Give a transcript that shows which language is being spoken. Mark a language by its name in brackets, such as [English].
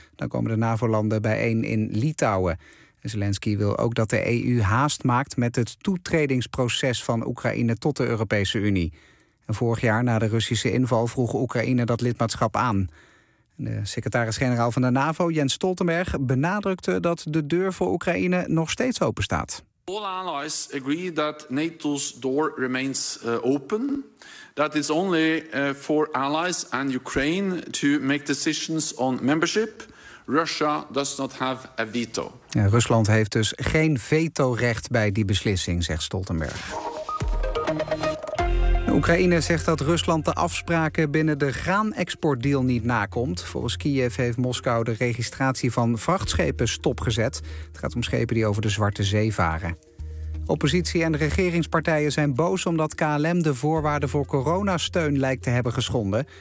[Dutch] Dan komen de NAVO-landen bijeen in Litouwen. En Zelensky wil ook dat de EU haast maakt met het toetredingsproces van Oekraïne tot de Europese Unie. En vorig jaar, na de Russische inval, vroeg Oekraïne dat lidmaatschap aan. De secretaris-generaal van de NAVO, Jens Stoltenberg, benadrukte dat de deur voor Oekraïne nog steeds open staat. [English] All allies agree that NATO's door remains open. That is only for allies and Ukraine to make decisions on membership. Russia does not have a veto. [Dutch] Ja, Rusland heeft dus geen vetorecht bij die beslissing, zegt Stoltenberg. Oekraïne zegt dat Rusland de afspraken binnen de graanexportdeal niet nakomt. Volgens Kiev heeft Moskou de registratie van vrachtschepen stopgezet. Het gaat om schepen die over de Zwarte Zee varen. Oppositie en regeringspartijen zijn boos omdat KLM de voorwaarden voor coronasteun lijkt te hebben geschonden.